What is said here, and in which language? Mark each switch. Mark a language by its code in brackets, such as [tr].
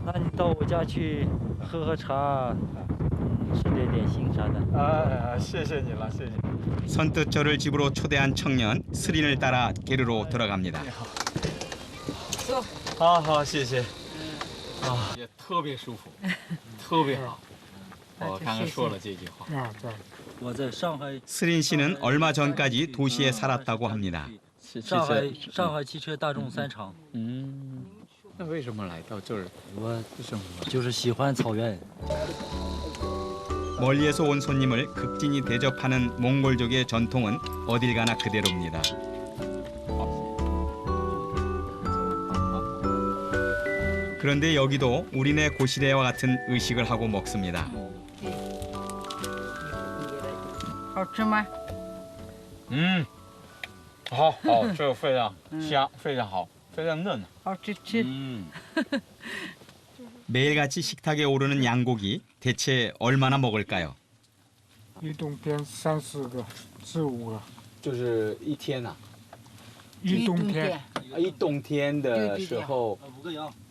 [zh] 那你到我家去喝喝茶，吃点点心啥的。谢谢你了，谢谢。 [ko] 선뜻 저를 집으로 초대한 청년 스린을 따라 게르로 들어갑니다. [zh] 好好，谢谢。啊，也特别舒服，特别好。我刚刚说了这句话。我在上海， [ko] 스린 씨는 얼마 전까지 도시에 살았다고 합니다. [zh] 上海汽车大众3厂。那为什么来到这儿？我生活？就是喜欢草原。 [ko] 멀리에서 온 손님을 극진히 대접하는 몽골족의 전통은 어딜 가나 그대로입니다. 그런데 여기도 우리네 고시대와 같은 의식을 하고 먹습니다. [zh] 好吃吗？好好，这个非常香，非常好，非常嫩。好吃吃。 [ko] 매일같이 식탁에 오르는 양고기 대체 얼마나 먹을까요? [zh] 一冬天3、4个，4、5个。就是一天呐、一冬天。一冬天的时候 5个羊